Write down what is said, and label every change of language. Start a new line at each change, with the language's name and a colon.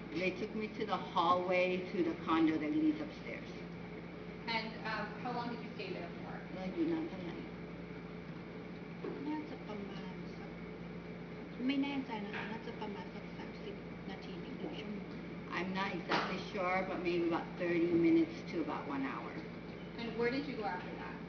English: They took me to the hallway to the condo that leads upstairs. And how long did you stay there for?
Thai: แล้วอยู่นานเท่าไหร่ น่าจะประมาณสักไม่แน่ใจนะคะน่าจะประมาณสัก30 นาทีถึง1 ชั่วโมง
English: I'm not exactly sure, but maybe about 30 minutes to about 1 hour. And where did you go after that?